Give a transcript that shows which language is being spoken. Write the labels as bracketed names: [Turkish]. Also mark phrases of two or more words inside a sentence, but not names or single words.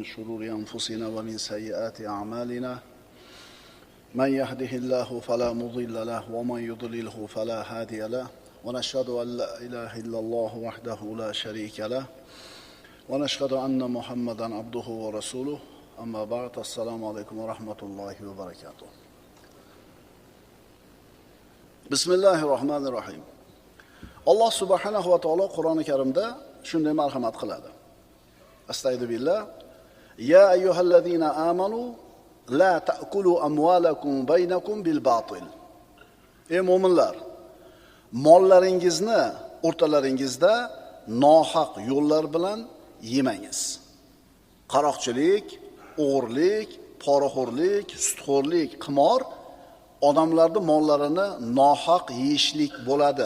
[Arabic] شرور أنفسنا ومن سيئات أعمالنا من يهده الله فلا مضل له ومن يضلله فلا هادي له ونشهد أن لا إله إلا الله وحده لا شريك له ونشهد أن محمدا عبده ورسوله أما بعد السلام عليكم ورحمة الله وبركاته Bismillahirrohmanirrohim. [Uzbek] Alloh [Arabic] سبحانه وتعالى [Uzbek] Qur'oni Karimda shunday marhamat qiladi. Astagfirullah. [Arabic] يا أيها الذين آمنوا لا تأكلوا أموالكم بينكم بالباطل. [Uzbek] Ey mu'minlar, mollaringizni o'rtalaringizda nohaq yo'llar bilan yemangiz. Qaroqchilik, o'g'irlik, poraxo'rlik, sutxo'rlik, qimor odamlarning mollarini nohaq yeyishlik bo'ladi.